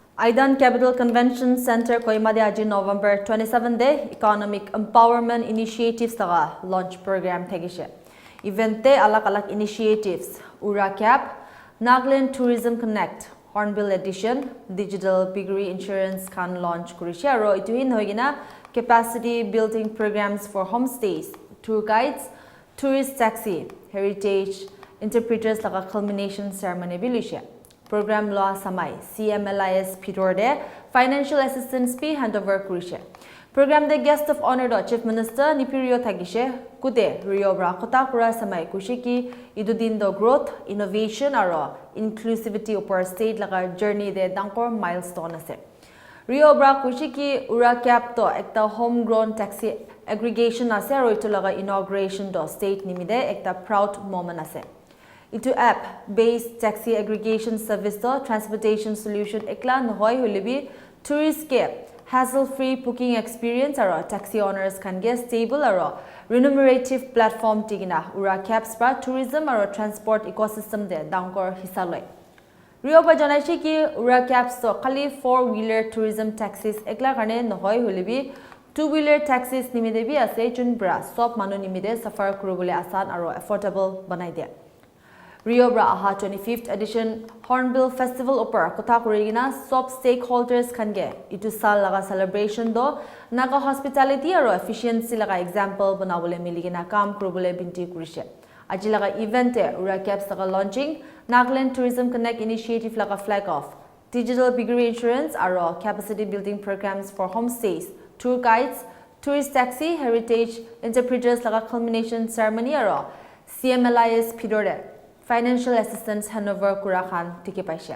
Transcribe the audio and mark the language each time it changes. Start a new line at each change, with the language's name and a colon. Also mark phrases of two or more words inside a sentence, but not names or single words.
Naga Pidgin: Aidan Capital Convention Center Koimade aji November 27 de
English: Economic Empowerment Initiatives
Naga Pidgin: taga
English: launch program
Naga Pidgin: thegishe. Event te alak initiatives URACAP, Nagaland Tourism Connect, Hornbill Edition, Digital Piggery Insurance can launch kurishe aro ituhin hoigina
English: capacity building programs for homestays, tour guides, tourist taxi, heritage interpreters
Naga Pidgin: laga
English: culmination ceremony
Naga Pidgin: bilishe. Program law samai CMLIS Pitorde
English: financial assistance fee handover
Naga Pidgin: kurishe. Program the
English: guest of honor
Naga Pidgin: do
English: Chief Minister
Naga Pidgin: Nipirio Tagishe kude Rio Brakota kura samai kushiki idudin do
English: growth innovation
Naga Pidgin: aro inclusivity upper state laga journey de dangkor milestone ase. Rio Bra kushiki URACAP to ekta
English: homegrown taxi aggregation
Naga Pidgin: ase aro itu laga inauguration do state nimide ekta
English: proud moment
Naga Pidgin: ase. Itu
English: app-based taxi aggregation service
Naga Pidgin: to
English: transportation solution
Naga Pidgin: ekla nohoi hulibi tourist ke
English: hassle-free booking experience
Naga Pidgin: aro
English: taxi owners can get stable
Naga Pidgin: aro
English: remunerative platform
Naga Pidgin: tigina URACAP's pra tourism aro
English: transport ecosystem
Naga Pidgin: de dangkor hissa loi. Rio ba janaishi ki URACAP's to khali
English: 4-wheeler tourism taxis
Naga Pidgin: ekla karne nohoi hulibi
English: 2-wheeler taxis
Naga Pidgin: nimide bi ase jun bra sob manu nimide safar kurubole asan aro affordable banai dia. Rio Bra Aha 25th edition Hornbill Festival upper kota kurigina sob stakeholders kange itu sal laga celebration do naga hospitality aro efficiency laga example banawole miligina kam kurubole binti kurishe. Aji laga event e URACAP's laga launching Nagaland Tourism Connect initiative laga
English: flag off digital piggery insurance
Naga Pidgin: aro
English: capacity building programs for homestays, tour guides, tourist taxi, heritage interpreters
Naga Pidgin: laga
English: culmination ceremony
Naga Pidgin: aro CMLIS Pitorde
English: financial assistance handover
Naga Pidgin: kurakhan tiki paishe.